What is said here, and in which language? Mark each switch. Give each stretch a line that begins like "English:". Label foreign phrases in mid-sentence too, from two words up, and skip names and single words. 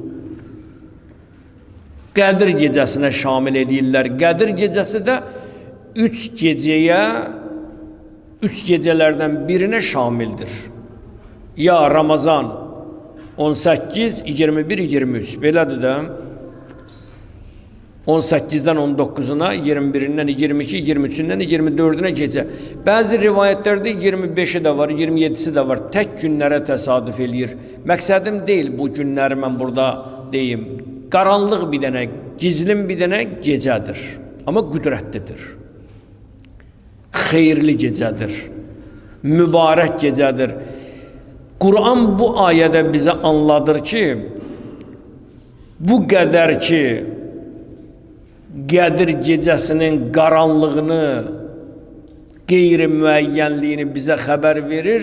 Azerbaijani: Qədir gecəsinə şamil edirlər. Qədir gecəsi də 3 gecəyə 3
Turkish: gecelerden birine
Azerbaijani: şamildir. Ya Ramazan 18, 21, 23 belədir də.
Turkish: 18'den 19'una, 21'inden 22, 23'ünden 24'üne gece. Bazı rivayetlerde 25'i de var, 27'si de var. Tek günlere
Azerbaijani: tesadüf eləyir. Məqsədim değil bu günləri mən burada deyim. Qaranlıq bir dənə, gizlin bir dənə gecədir. Amma qüdrətlidir. Xeyirli gecədir. Mübarək gecədir. Kur'an bu ayədə bizə anladır ki, bu qədər ki, Qədir gecəsinin qaranlığını, qeyri-müəyyənliyini bizə xəbər verir.